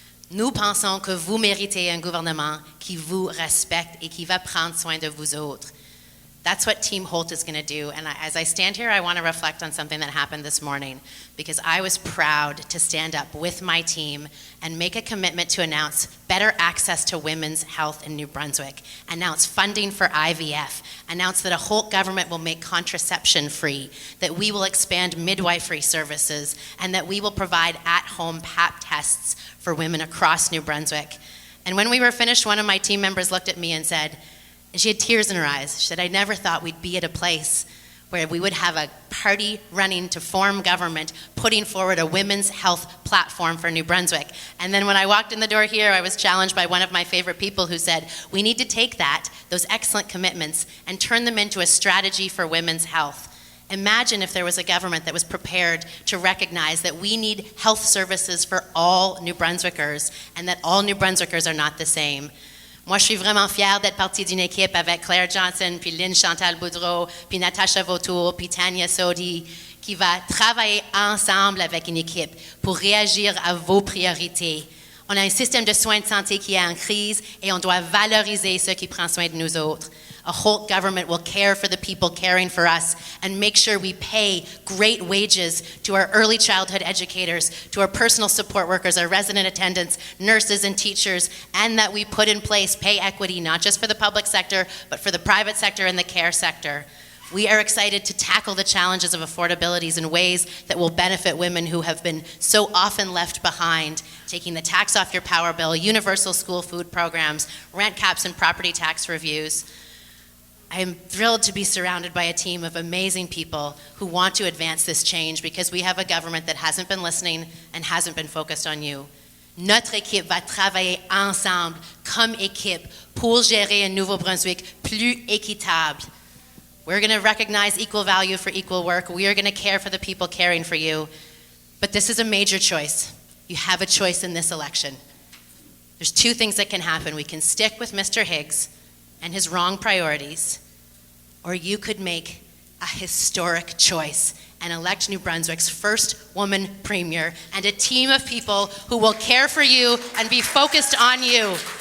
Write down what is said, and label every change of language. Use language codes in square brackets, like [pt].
[fr] Nous pensons que vous méritez un gouvernement qui vous respecte et qui va prendre soin de vous autres. [en] That's what Team Holt is going to do. And as I stand here, I want to reflect on something that happened this morning, because I was proud to stand up with my team and make a commitment to announce better access to women's health in New Brunswick, announce funding for IVF, announce that a Holt government will make contraception free, that we will expand midwifery services, and that we will provide at-home Pap tests for women across New Brunswick. And when we were finished, one of my team members looked at me and said, and she had tears in her eyes. She said, I never thought we'd be at a place where we would have a party running to form government, putting forward a women's health platform for New Brunswick. And then when I walked in the door here, I was challenged by one of my favorite people who said, we need to take those excellent commitments, and turn them into a strategy for women's health. Imagine if there was a government that was prepared to recognize that we need health services for all New Brunswickers, and that all New Brunswickers are not the same. [fr] Moi, je suis vraiment fière d'être partie d'une équipe avec Claire Johnson, puis Lynn Chantal Boudreau, puis Natasha Vautour, puis Tanya Sodi, qui va travailler ensemble avec une équipe pour réagir à vos priorités. On a un système de soins de santé qui est en crise, et on doit valoriser ceux qui prennent soin de nous autres. [en] A Holt government will care for the people caring for us, and make sure we pay great wages to our early childhood educators, to our personal support workers, our resident attendants, nurses and teachers, and that we put in place pay equity, not just for the public sector, but for the private sector and the care sector. We are excited to tackle the challenges of affordabilities in ways that will benefit women who have been so often left behind, taking the tax off your power bill, universal school food programs, rent caps and property tax reviews. I am thrilled to be surrounded by a team of amazing people who want to advance this change, because we have a government that hasn't been listening and hasn't been focused on you. [fr] Notre équipe va travailler ensemble comme équipe pour gérer un Nouveau-Brunswick plus équitable. [en] We're going to recognize equal value for equal work. We are going to care for the people caring for you. But this is a major choice. You have a choice in this election. There's two things that can happen. We can stick with Mr. Higgs and his wrong priorities, or you could make a historic choice and elect New Brunswick's first woman premier and a team of people who will care for you and be focused on you.